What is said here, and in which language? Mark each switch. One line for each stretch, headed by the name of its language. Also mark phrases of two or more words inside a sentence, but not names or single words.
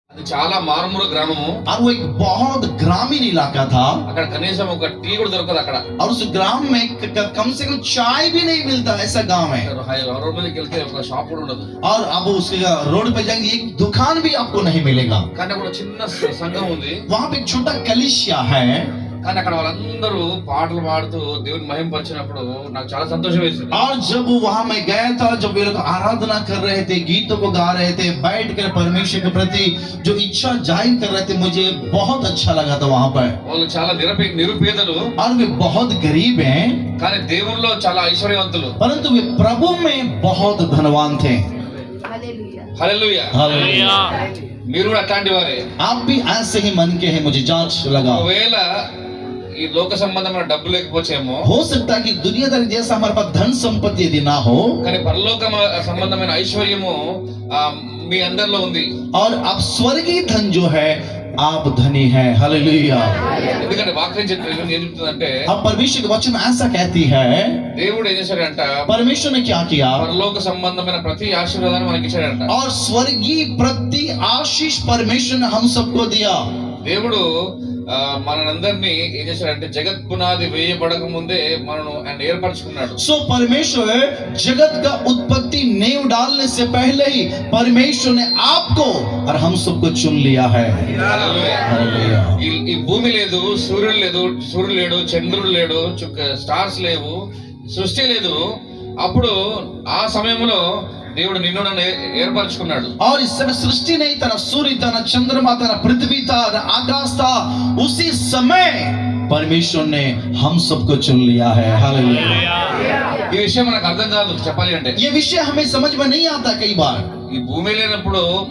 Telugu: అది చాలా మారుమూల గ్రామము.
Hindi: और वो एक बहुत ग्रामीण इलाका था
Telugu: అక్కడ కనీసం ఒక టీ కూడా దొరకదు అక్కడ.
Hindi: और उस ग्राम में कम से कम चाय भी नहीं मिलता, ऐसा गांव है।
Telugu: రోడ్ మీదకి వెళ్తే ఒక షాప్ కూడా ఉండదు.
Hindi: और अब उसके रोड पे जाएंगे एक दुकान भी आपको नहीं मिलेगा।
Telugu: కానీ అక్కడ చిన్న సంఘం ఉంది.
Hindi: वहां पे एक छोटा कलिसिया है,
Telugu: కానీ అక్కడ వాళ్ళందరూ పాటలు పాడుతూ దేవుని మహిమపరిచినప్పుడు నాకు చాలా సంతోషం వేసింది.
Hindi: और जब वहां मैं गया था, जब वे लोग आराधना कर रहे थे, गीतों को गा रहे थे, बैठकर परमेश्वर के प्रति जो इच्छा जाहिर कर रहे थे, मुझे बहुत अच्छा लगा था वहां पर।
Telugu: వాళ్ళు చాలా నిరుపేదలు,
Hindi: और वे बहुत गरीब हैं,
Telugu: కానీ దేవునిలో చాలా ఐశ్వర్యవంతులు.
Hindi: परंतु वे प्रभु में बहुत धनवान थे।
Telugu: హల్లెలూయా.
Hindi: हालेलुया।
Telugu: మీరు కూడా అట్లాంటి వారే.
Hindi: आप भी ऐसे ही मन के हैं, मुझे जांच लगा।
Telugu: ఒకవేళ ఈ లోక సంబంధమైన డబ్బు లేకపోవచ్చేమో,
Hindi: हो सकता है कि दुनियादारी जैसा हमारे पास धन संपत्ति यदि ना हो,
Telugu: కానీ పరలోక సంబంధమైన ఐశ్వర్యము మీ అందరిలో ఉంది.
Hindi: और अब स्वर्गीय धन जो है आप धनी हैं। हालेलुया।
Telugu: ఎందుకంటే వాక్యం ఏం చెప్తుందంటే,
Hindi: अब परमेश्वर का वचन ऐसा कहती है,
Telugu: దేవుడు ఏం చేశాడంట,
Hindi: परमेश्वर ने क्या किया,
Telugu: పరలోక సంబంధమైన ప్రతి ఆశీర్వాదాన్ని మనకి ఇచ్చాడంట.
Hindi: और स्वर्गीय प्रति आशीष परमेश्वर ने हम सबको दिया।
Telugu: దేవుడు మనందరినీ ఏం చేశాడంటే, జగత్ పునాది వేయబడక ముందే మనను ఆయన ఏర్పరచుకున్నాడు.
Hindi: सो परमेश्वर जगत का उत्पत्ति नींव डालने से पहले ही परमेश्वर ने आपको और हम सबको चुन लिया है।
Telugu: హల్లెలూయా. ఈ భూమి లేదు, సూర్యుడు లేడు, చంద్రుడు లేడు, స్టార్స్ లేవు, సృష్టి లేదు. అప్పుడు ఆ సమయంలో దేవుడు నిన్ను నన్ను ఏర్పరచుకున్నాడు.
Hindi: और इस समय सृष्टि नहीं था, ना सूर्य था, ना चंद्रमा था, ना पृथ्वी था, ना आकाश था। उसी समय परमेश्वर ने हम सबको चुन लिया है। हालेलुया।
Telugu: ఈ విషయం మనకు అర్థం కాదు చెప్పాలి అంటే.
Hindi: ये विषय हमें समझ में नहीं आता कई बार।
Telugu: ఈ భూమి లేనప్పుడు